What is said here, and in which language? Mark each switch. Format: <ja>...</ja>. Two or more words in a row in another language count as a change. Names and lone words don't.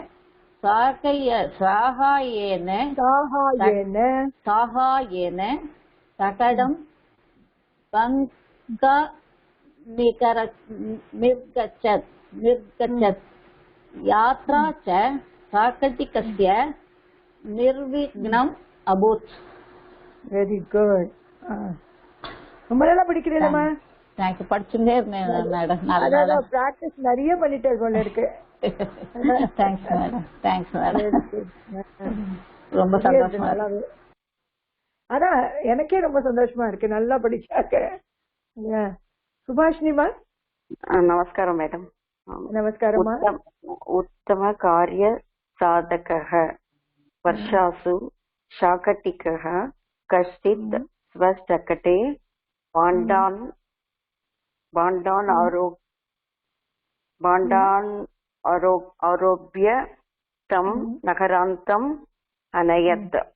<sa>साहाय्येन सकटं निर्गच्छत् यात्रा च काकटिकस्य निर्विघ्नम् अभूत्.</sa> <en>very good.</en> <ta>ரொம்ப நல்லா படிக்கிறீங்களா? தேங்க்ஸ். படிச்சுட்டே இருந்தேன் மேடம். நல்லா பிராக்டிஸ் நிறைய பண்ணிட்டே போல இருக்கு.</ta> <en>thanks madam. thanks madam.</en> <ta>ரொம்ப சந்தோஷமா. அதான் எனக்கே ரொம்ப சந்தோஷமா இருக்கு நல்லா படிச்சாக்க. சுபாஷினிமா நமஸ்காரம் மேடம். நமஸ்காரமா.</ta> <sa>उत्तम कार्य साधकः वर्षासु शाकटिकः कश्चित् स्वशकटे भाण्डान् आरोप्य तं नगरान्तम् अनयत्.</sa>